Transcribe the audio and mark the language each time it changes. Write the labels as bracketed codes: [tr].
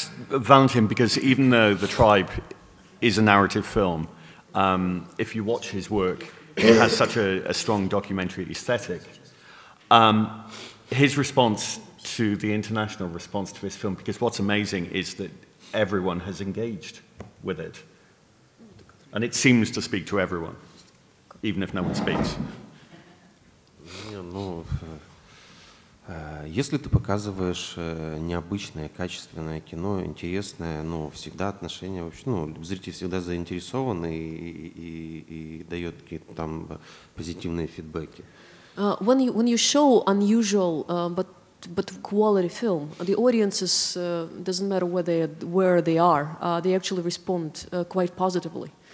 [en] Valentyn, because even though The Tribe is a narrative film, if you watch his work, it has such a strong documentary aesthetic. His response to the international response to his film, because what's amazing is that everyone has engaged with it. And it seems to speak to everyone, even if no one speaks. [ru] Ну, если ты показываешь необычное, качественное кино, интересное, ну, всегда отношения, вообще, ну, зритель всегда заинтересован и дает какие-то там позитивные фидбэки. [en] When you show unusual but quality film, the audiences doesn't matter where they are, they actually respond quite positively.